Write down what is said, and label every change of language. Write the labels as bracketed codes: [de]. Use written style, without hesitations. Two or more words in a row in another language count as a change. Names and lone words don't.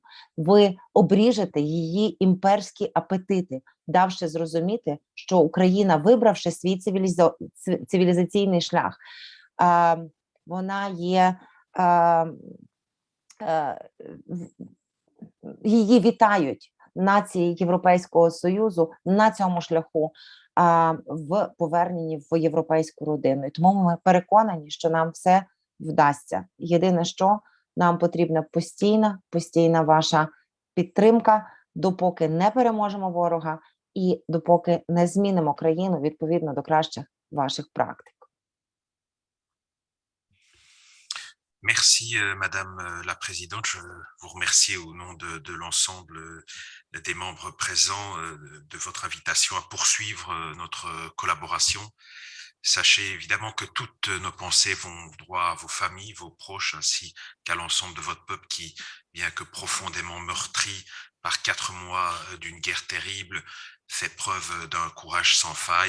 [uk] Ви обріжете її імперські апетити, давши зрозуміти, що Україна, вибравши свій цивілізаційний шлях, вона є, її вітають нації Європейського Союзу на цьому шляху в поверненні в європейську родину. І тому ми переконані, що нам все вдасться. Єдине, що нам потрібна постійна ваша підтримка, допоки не переможемо ворога і допоки не змінимо країну відповідно до кращих ваших практик. [fr] Merci, Madame la Présidente. Je vous remercie au nom de l'ensemble des membres présents de votre invitation à poursuivre notre collaboration. Sachez évidemment que toutes nos pensées vont droit à vos familles, vos proches, ainsi qu'à l'ensemble de votre peuple qui, bien que profondément meurtri par 4 mois d'une guerre terrible, fait preuve d'un courage sans faille.